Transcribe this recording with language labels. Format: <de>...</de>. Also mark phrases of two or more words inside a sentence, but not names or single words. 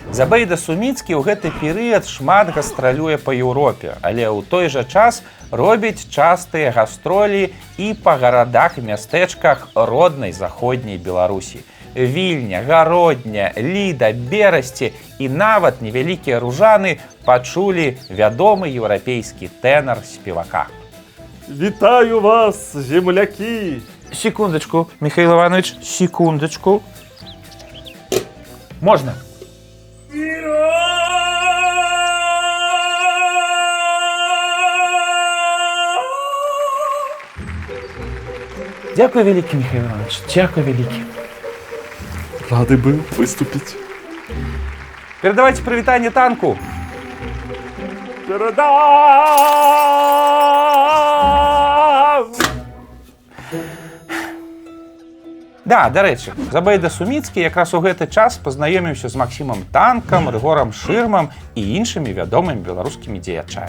<be>Забейда Суміцкі ў гэты перыяд шмат гастралюе па Еўропе, але ў той жа час робіць частыя гастролі і па гарадах і мястэчках роднай заходняй Беларусі. Вільня, Гародня, Ліда, Берасці і нават невялікія Ружаны пачулі вядомы еўрапейскі тэнар спевака. Вітаю вас, земляки!</be> <ru>Секундочку, Михаил Иванович, секундочку. Можно?</ru> <uk>Дякую великий, Михаил Иванович, дякую великий.</uk> <ru>Рады был выступить.</ru> <uk>Передавайте привитание танку. Передам!</uk> <be>Да, дарэчы, Забейда Суміцкі якраз у гэты час пазнаёміўся з Максімам Танкам, Рыгорам Шырмам і іншымі вядомымі беларускімі дзеячамі.</be>